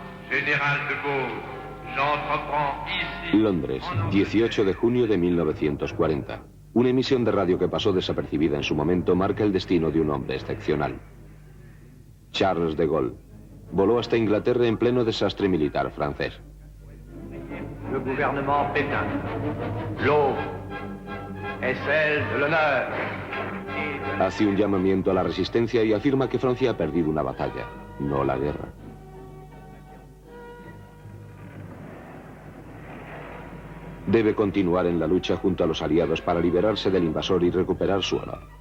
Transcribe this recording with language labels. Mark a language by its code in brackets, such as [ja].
[fr] Général de Gaulle, j'entreprends ici... [es] Londres, 18 de junio de 1940. Una emisión de radio que pasó desapercibida en su momento marca el destino de un hombre excepcional. Charles de Gaulle voló hasta Inglaterra en pleno desastre militar francés. [fr] Le gouvernement Pétain. L'aube est celle de l'honneur. [es] Hace un llamamiento a la resistencia y afirma que Francia ha perdido una batalla, no la guerra. Debe continuar en la lucha junto a los aliados para liberarse del invasor y recuperar su honor.